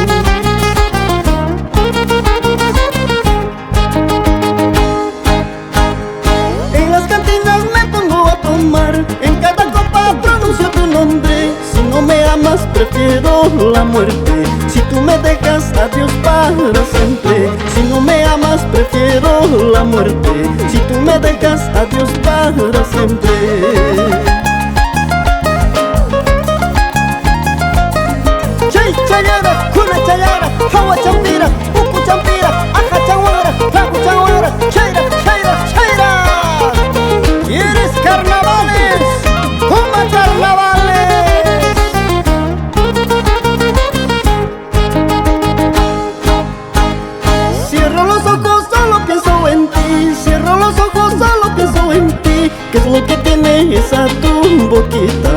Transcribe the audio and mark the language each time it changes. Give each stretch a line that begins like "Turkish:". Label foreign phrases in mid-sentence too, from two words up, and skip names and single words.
Spanish: En las cantinas me pongo a tomar. En cada copa pronuncio tu nombre. Si no me amas prefiero la muerte. Si tú me dejas, adiós para siempre. Si no me amas, prefiero la muerte. Si tú me dejas, adiós para siempre.
Quechua: Chay chayara, kuna chayara, hawa champira, uku champira, aja chawara, taku chawara, chaira, chaira, chaira.
Spanish: ¿Quieres carnavales? ¡Coma carnavales! Cierro los ojos, solo pienso en ti. Cierro los ojos, solo pienso en ti. ¿Qué es lo que tiene esa tu boquita?